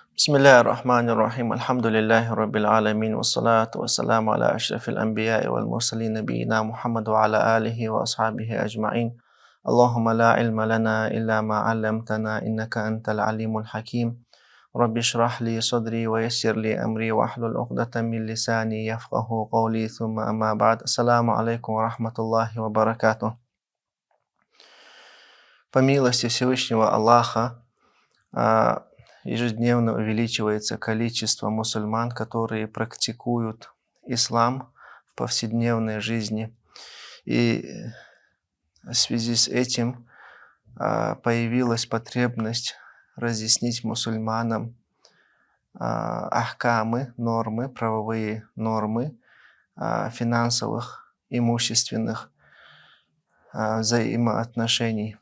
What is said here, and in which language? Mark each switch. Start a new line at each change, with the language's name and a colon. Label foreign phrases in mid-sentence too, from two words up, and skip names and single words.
Arabic: بسم الله الرحمن الرحيم. الحمد لله رب العالمين. والصلاة والسلام على أشرف الأنبياء والمرسلين نبينا محمد وعلى آله وأصحابه أجمعين. اللهم لا علم لنا إلا ما علمتنا إنك أنت العليم الحكيم. رب اشرح لي صدري ويسر لي أمري واحلل عقدة من لساني يفقهوا قولي ثم أما بعد. السلام عليكم ورحمة الله وبركاته.
Russian: По милости Всевышнего Аллаха, ежедневно увеличивается количество мусульман, которые практикуют ислам в повседневной жизни. И в связи с этим появилась потребность разъяснить мусульманам ахкамы, нормы, правовые нормы финансовых, имущественных взаимоотношений.